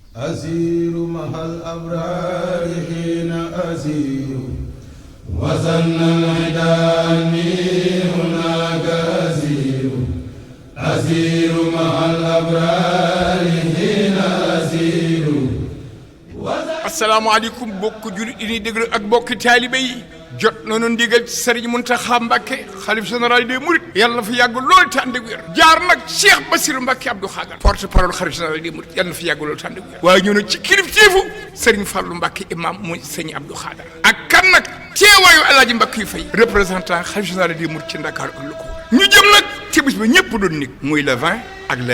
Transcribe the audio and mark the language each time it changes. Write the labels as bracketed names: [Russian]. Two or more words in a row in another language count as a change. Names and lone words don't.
[Arabic] أسير مع الأبرار حين أسير وزن العداني هناك أسير أسير مع الأبرار حين أسير. [Wolof] asalaamaaleykum bokk jullit yi ñuy déglu ak bokki taalibe yi jot nañu ndigal ci Serigne Mountakha Mbacké xalif [French] général des Mourides [Wolof] yàlla na fi yàgg lool te ànd ak wér jaar nag Cheikh Bassirou Mbacké Abdou Khadre [French] porte parole [Wolof] xalif [French] général des Mourides [Wolof] yàlla na fi yàgg lool te ànd ak wér waaye ñëw nag ci kilifteefu Serigne Fallou Mbacké imam muy Serigne Abdou Khadre ak kan nag teewaayu Alaaji Mbacké yu fay représentant xalif [French] général des Mourides [Wolof] ci Ndakaaru ak lu ko ñu jëm nag ci bis ba ñëpp doon nekk muy le 20 ak le